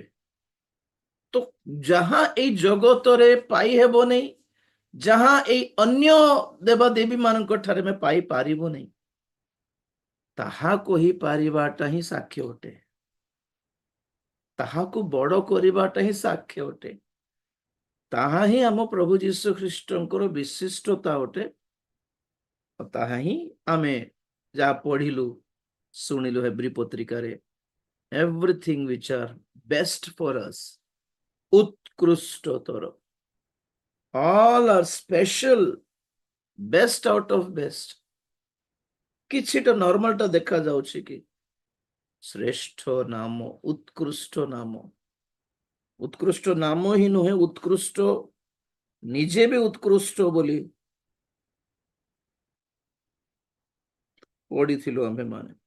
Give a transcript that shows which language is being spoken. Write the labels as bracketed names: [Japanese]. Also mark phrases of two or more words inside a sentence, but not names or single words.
[Odia] ତ ଯାହା ଏଇ ଜଗତରେ ପାଇହେବ ନାହିଁ, ଯାହା ଏଇ ଅନ୍ୟ ଦେବାଦେବୀ ମାନଙ୍କ ଠାରେ ଆମେ ପାଇପାରିବୁ ନାହିଁ, ତାହା କହିପାରିବାଟା ହିଁ ସାକ୍ଷ୍ୟ ଅଟେ, ତାହାକୁ ବଡ କରିବାଟା ହିଁ ସାକ୍ଷ୍ୟ ଅଟେ। ତାହା ହିଁ ଆମ ପ୍ରଭୁ ଯୀଶୁ ଖ୍ରୀଷ୍ଟଙ୍କର ବିଶିଷ୍ଟତା ଅଟେ। ତାହା ହିଁ ଆମେ ଯାହା ପଢିଲୁ, ଶୁଣିଲୁ ହେବ୍ରୀ ପତ୍ରିକାରେ, [English] everything which are best for us, ଉତ୍କୃଷ୍ଟତର, all are special, best out of best। [Odia] କିଛିଟା ନର୍ମାଲଟା ଦେଖା ଯାଉଛି କି ଶ୍ରେଷ୍ଠ ନାମ, ଉତ୍କୃଷ୍ଟ ନାମ। ଉତ୍କୃଷ୍ଟ ନାମ ହିଁ ନୁହେଁ, ଉତ୍କୃଷ୍ଟ ନିଜେ ବି ଉତ୍କୃଷ୍ଟ ବୋଲି ପଢିଥିଲୁ ଆମେ ମାନେ।